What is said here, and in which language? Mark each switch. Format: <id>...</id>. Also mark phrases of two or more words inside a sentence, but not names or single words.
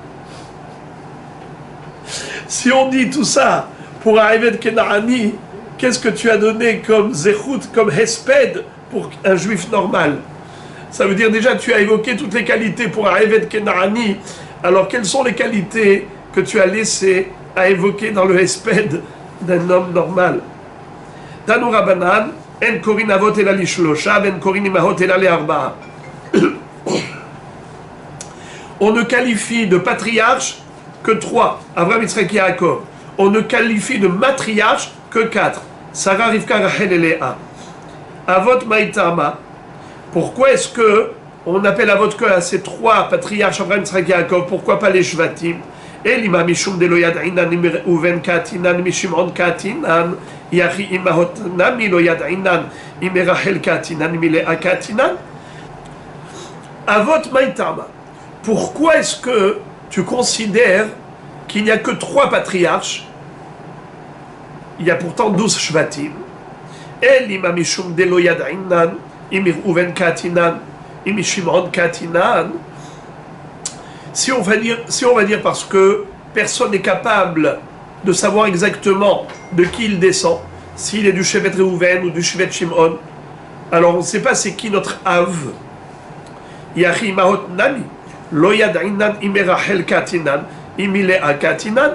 <fr>Si on dit tout ça pour un</fr> <he>עבד כנעני,</he> <fr>qu'est-ce que tu as donné comme zechut, comme hesped pour un juif normal? Ça veut dire déjà tu as évoqué toutes les qualités pour un</fr> <he>עבד כנעני.</he> <fr>Alors quelles sont les qualités que tu as laissées à évoquer dans le hesped d'un homme normal?</fr> <he>תנו רבנן, אין קורין אבות אלא לשלשה, אין קורין אמהות אלא לארבעה.</he> <fr>On ne qualifie de patriarche que 3, Avraham, Yitzhak, Yaakov. On ne qualifie de matriarche que 4, Sarah, Rivka, Rachel et Léa.</fr> <arc>אבות מאי טעמא.</arc> <fr>Pourquoi est-ce que on appelle Avot que à ces 3 patriarches, Avraham, Yitzhak, Yaakov? Pourquoi pas les Shvatim?</fr> <arc>אילימא משום ד לא ידעינן מ ראובן קאתינן מ שמעון קאתינן אי הכי אמהות נמי לא ידעינן מ רחל קאתינן מ לאה קאתינן. אבות מאי טעמא.</arc> <fr>Pourquoi est-ce que tu considères qu'il n'y a que 3 patriarches? Il y a pourtant 12 Shvatim.</fr> <arc>אילימא משום ד לא ידעינן מ ראובן קאתינן מ שמעון קאתינן.</arc> <fr>Si on va dire parce que personne n'est capable de savoir exactement de qui il descend, s'il est du Shevet Reuven ou du Shevet Shimon, alors on ne sait pas c'est qui notre Av.</fr> <arc>אי הכי אמהות נמי, לא ידעינן מ רחל קאתינן, מ לאה קאתינן.</arc>